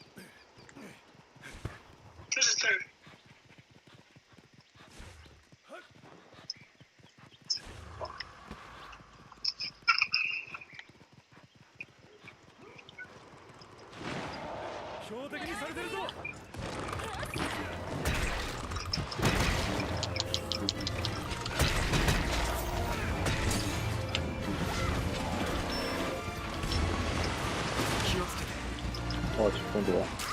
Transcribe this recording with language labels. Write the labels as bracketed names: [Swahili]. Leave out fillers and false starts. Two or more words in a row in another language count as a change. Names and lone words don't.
[Chinese] 就是这儿。 [Japanese] 標的にされてるぞ。気をつけて。 [Chinese] 我去，中毒了。